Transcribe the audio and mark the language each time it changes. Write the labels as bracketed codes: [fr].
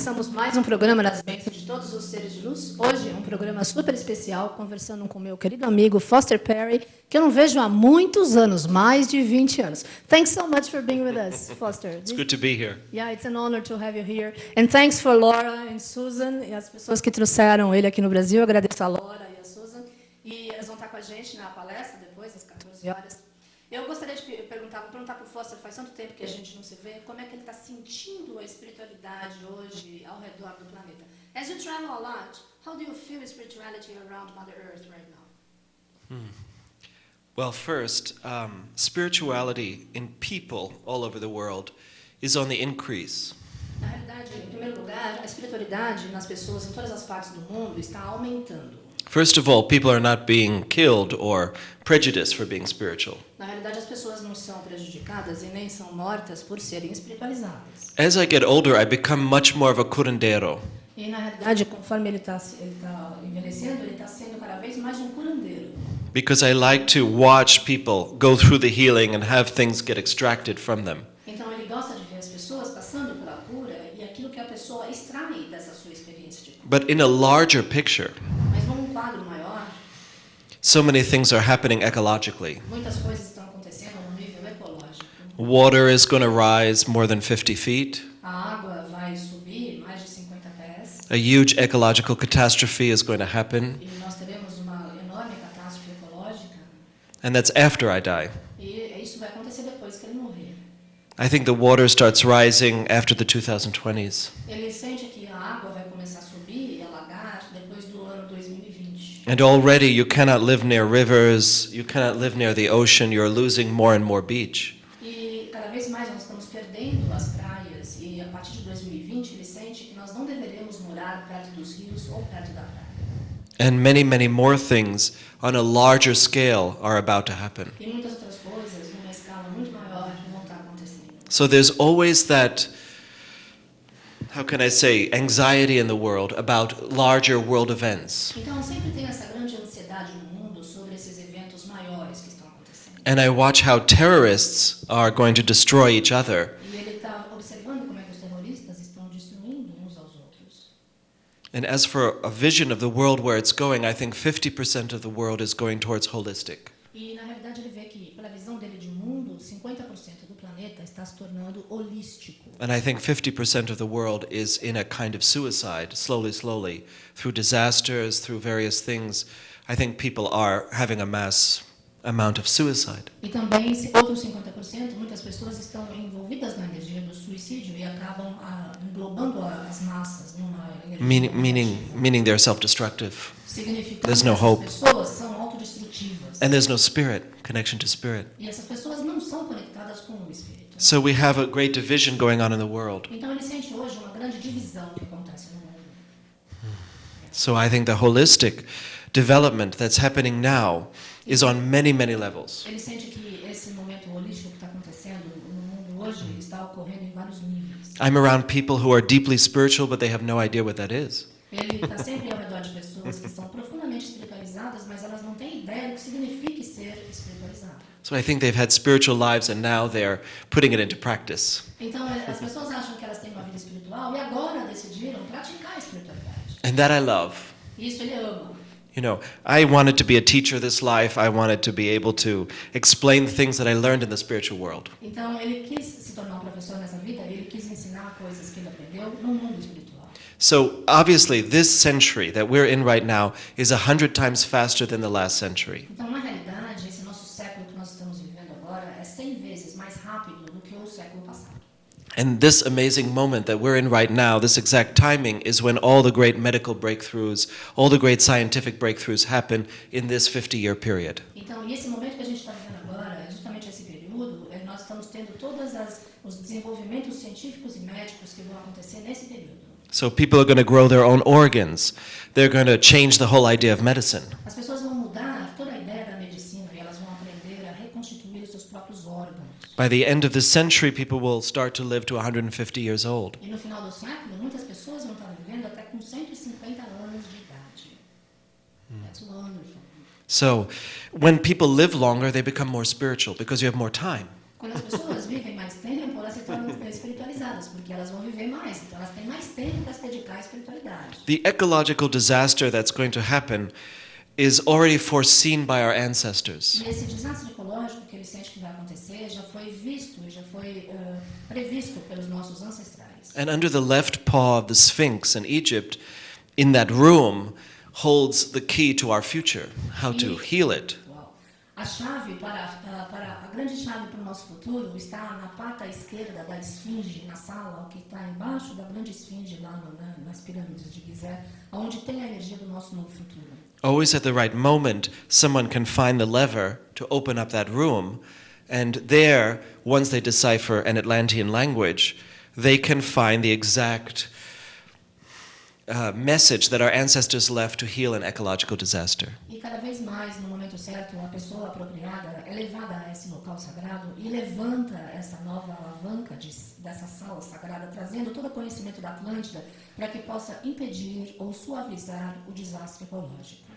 [pt] mais um programa das bênçãos de todos os seres de luz. Hoje, um programa super especial, conversando com meu querido amigo Foster Perry, que eu não vejo há muitos anos, mais de 20 anos. [en] Thanks so much for being with us, Foster. It's good to be here. Yeah, it's an honor to have you here. And thanks for Laura and Susan, [pt] e as pessoas que trouxeram ele aqui no Brasil. Eu agradeço a Laura e a Susan. E elas vão estar com a gente na palestra depois, às 14 horas. Eu gostaria de perguntar para o Foster, faz tanto tempo que a gente não se vê, como é que ele está sentindo a espiritualidade hoje ao redor do planeta? [en] As you travel a lot, how do you feel spirituality around Mother Earth right now? Well, first, spirituality in people all over the world is on the increase. [pt] Na realidade, em primeiro lugar, a espiritualidade nas pessoas em todas as partes do mundo está aumentando. [en] First of all, people are not being killed or prejudiced for being spiritual. [pt] Na realidade, as pessoas não são prejudicadas e nem são mortas por serem espiritualizadas. [en] As I get older, I become much more of a curandero. [pt] E na realidade, conforme ele está envelhecendo, ele está sendo cada vez mais um curandeiro. [en] Because I like to watch people go through the healing and have things get extracted from them. [pt] Então ele gosta de ver as pessoas passando pela cura e aquilo que a pessoa extrai dessa sua experiência de cura. [en] But in a larger picture, [pt] Mas num quadro maior, [en] so many things are happening ecologically. [pt] muitas coisas estão acontecendo no nível ecológico. [en] Water is going to rise more than 50 feet. [pt] A água vai subir mais de 50 pés. [en] A huge ecological catastrophe is going to happen. [pt] E nós teremos uma enorme catástrofe ecológica. [en] And that's after I die. [pt] E isso vai acontecer depois que ele morrer. [en] I think the water starts rising after the 2020s. [pt] Ele sente que a água vai começar a subir e alagar depois do ano 2020. [en] And already you cannot live near rivers, you cannot live near the ocean, you're losing more and more beach. [pt] E cada vez mais nós estamos perdendo as praias e a partir de 2020 ele sente que nós não deveremos morar perto dos rios ou perto da praia. [en] And many, many more things on a larger scale are about to happen. [pt] E muitas outras coisas numa escala muito maior vão estar acontecendo. [en] So there's always that, how can I say, anxiety in the world about larger world events. [pt] Então sempre tem essa grande ansiedade no mundo sobre esses eventos maiores que estão acontecendo. [en] And I watch how terrorists are going to destroy each other. [pt] E ele está observando como é que os terroristas estão destruindo uns aos outros. [en] And as for a vision of the world where it's going, I think 50% of the world is going towards holistic. [pt] E na realidade ele vê que pela visão dele de mundo, 50% do planeta está se tornando holístico. [en] And I think 50% of the world is in a kind of suicide, slowly, through disasters, through various things. I think people are having a mass amount of suicide. [pt] E também outros 50%, muitas pessoas estão envolvidas na energia do suicídio e acabam englobando as massas numa energia [en] Meaning they're self-destructive. [pt] significando [en] there's no [pt] que [en] hope. [pt] essas pessoas são autodestrutivas. [en] And there's no spirit, connection to spirit. [pt] E essas pessoas não são conectadas com o espírito. [en] So we have a great division going on in the world. [pt] Então ele sente hoje uma grande divisão que acontece no mundo. [en] So I think the holistic development that's happening now is on many, many levels. [pt] Ele sente que esse momento holístico que está acontecendo no mundo hoje está ocorrendo em vários níveis. [en] I'm around people who are deeply spiritual, but they have no idea what that is. [pt] Ele está sempre ao redor de pessoas que são profundamente espiritualizadas, mas elas não têm ideia do que significa ser espiritualizado. [en] So I think they've had spiritual lives and now they're putting it into practice. [pt] Então as pessoas acham que elas têm uma vida espiritual e agora decidiram praticar a espiritualidade. [en] And that I love. [pt] Isso ele ama. [en] You know, I wanted to be a teacher this life. I wanted to be able to explain things that I learned in the spiritual world. [pt] Então ele quis se tornar um professor nessa vida, ele quis ensinar coisas que ele aprendeu no mundo espiritual. [en] So obviously this century that we're in right now is 100 times faster than the last century. [pt] Então na realidade esse nosso século que nós estamos vivendo agora é 100 vezes mais rápido do que o século passado. [en] And this amazing moment that we're in right now, this exact timing, is when all the great medical breakthroughs, all the great scientific breakthroughs happen in this 50-year period. [pt] Então, esse momento que a gente está vivendo agora, é justamente esse período, nós estamos tendo todos os desenvolvimentos científicos e médicos que vão acontecer nesse período. [en] So people are going to grow their own organs. They're going to change the whole idea of medicine. [pt] As pessoas vão mudar toda a ideia da medicina e elas vão aprender a reconstituir os seus próprios órgãos. [en] By the end of this century, people will start to live to 150 years old. [pt] E no final do século, muitas pessoas vão estar vivendo até com 150 anos de idade. [en] That's wonderful. So when people live longer, they become more spiritual because you have more time. [pt] Quando as pessoas vivem mais tempo, elas se tornam espiritualizadas, porque elas vão viver mais, então elas têm mais tempo para se dedicar à espiritualidade. [en] The ecological disaster that's going to happen is already foreseen by our ancestors. [pt] E esse desastre ecológico que ele sente que vai acontecer já foi visto, já foi previsto pelos nossos ancestrais. [en] And under the left paw of the Sphinx in Egypt, in that room, holds the key to our future, how to heal it. [pt] A chave a grande chave para o nosso futuro está na pata esquerda da esfinge, na sala, que está embaixo da grande esfinge lá nas pirâmides de Gizé, onde tem a energia do nosso novo futuro. [en] Always at the right moment, someone can find the lever to open up that room, and there, once they decipher an Atlantean language, they can find the exact message that our ancestors left to heal an ecological disaster. [pt] E cada vez mais, no momento certo, a pessoa apropriada é levada a esse local sagrado e levanta essa nova alavanca dessa sala sagrada, trazendo todo o conhecimento da Atlântida para que possa impedir ou suavizar o desastre ecológico.